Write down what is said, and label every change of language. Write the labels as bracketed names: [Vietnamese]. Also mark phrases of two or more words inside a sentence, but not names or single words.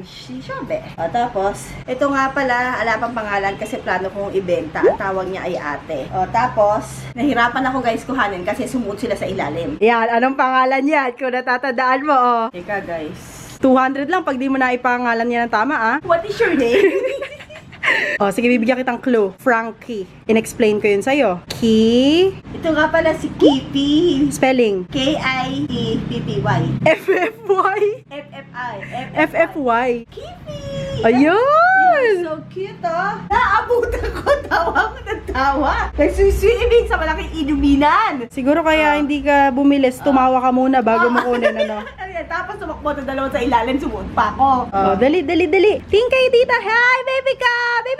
[Filipino] Si Shobe. O, tapos, ito nga pala, ala pang pangalan kasi plano kong ibenta. Ang tawag niya ay ate. O, tapos, nahirapan ako guys kuhanin kasi sumuot sila sa ilalim. Yan, anong pangalan yan? Kung natatandaan mo, oh. Teka guys. 200 lang pag di mo na ipangalan niya ng tama, ah. [English] What is your name? [Filipino] Oh, sige, bibigyan kitang clue. Frankie. In-explain ko yun sa'yo. Ki... Ito nga pala si Kippy. Spelling. K-I-E-P-P-Y. F-F-Y. F-F-I. F-F-Y. Kippy! Ayun! [English] So cute, oh. [Filipino] Naabutan ko, tawa ko ng tawa. Nagsuswimming sa malaking inuminan. Siguro kaya hindi ka bumilis, tumawa ka muna bago mo kunin, ano? Ayan, tapos sumakbo ng dalawa sa ilalim, sumuot pa ako. Oh, dali. Tingin kay tita. [English] Hi, baby [Filipino] ka! Baby!